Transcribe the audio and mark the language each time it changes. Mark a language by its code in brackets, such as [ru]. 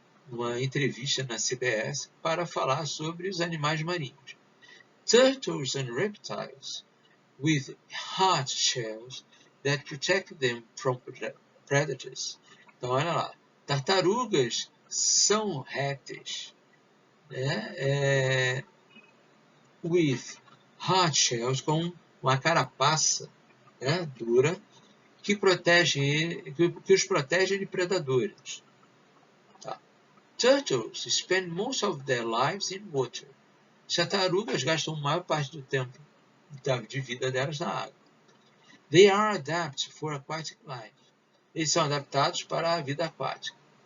[pt] uma entrevista na CBS para falar sobre os animais marinhos. [en] Turtles and reptiles with hard shells that protect them from predators. [pt] Então, olha lá, tartarugas são répteis, né? [en] With hard shells, [pt] com uma carapaça, né, dura, que os protege de predadores. Tá. [en] Turtles spend most of their lives in water. [pt] As tartarugas gastam a maior parte do tempo de vida delas na água. [en] They are adapted for aquatic life. [pt] Eles são adaptados para a vida aquática.